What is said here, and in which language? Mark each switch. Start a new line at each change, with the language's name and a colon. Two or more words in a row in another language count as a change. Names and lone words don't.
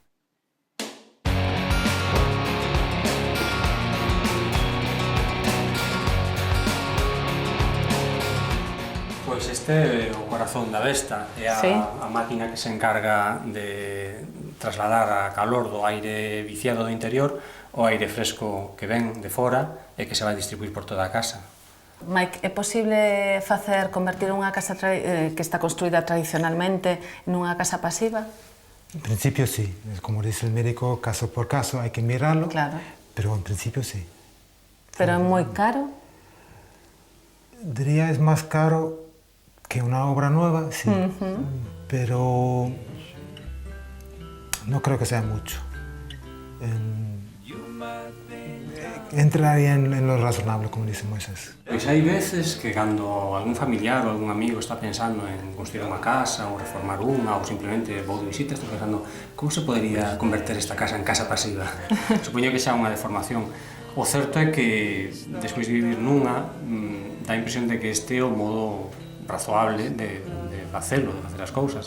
Galician: Pois este é o corazón da Vesta, é a máquina que se encarga de trasladar a calor do aire viciado do interior ao aire fresco que ven de fora e que se vai distribuir por toda a casa. Mike, é posible convertir unha casa que está construída tradicionalmente nunha casa pasiva?
Spanish: En principio sí, como dice el médico, caso por caso hay que mirarlo, claro. Pero en principio sí. ¿Pero es muy caro? Diría es más caro que una obra nueva, sí, pero no creo que sea mucho. Entraría en lo razonable, como dice Moisés.
Galician: Pois hai veces que cando algún familiar ou algún amigo está pensando en construir unha casa ou reformar unha ou simplemente vou de visita, estou pensando como se podería converter esta casa en casa pasiva. Supoño que xa unha deformación. O certo é que despois de vivir nunha dá a impresión de que este é o modo razoable de facelo, de facer as cousas.